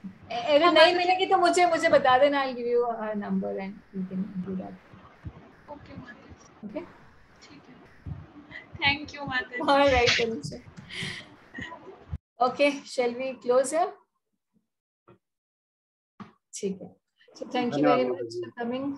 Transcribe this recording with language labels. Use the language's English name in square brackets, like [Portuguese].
[Hindi] अगर नहीं मिलेगी तो मुझे बता देना. [English] I'll give you her number and you can do that. Okay, माता जी. Okay. [Hindi] ठीक है. [English] Thank you, माता जी. All right, Anisha. Okay, shall we close here? [Hindi] ठीक है. [English] So thank you very much for coming.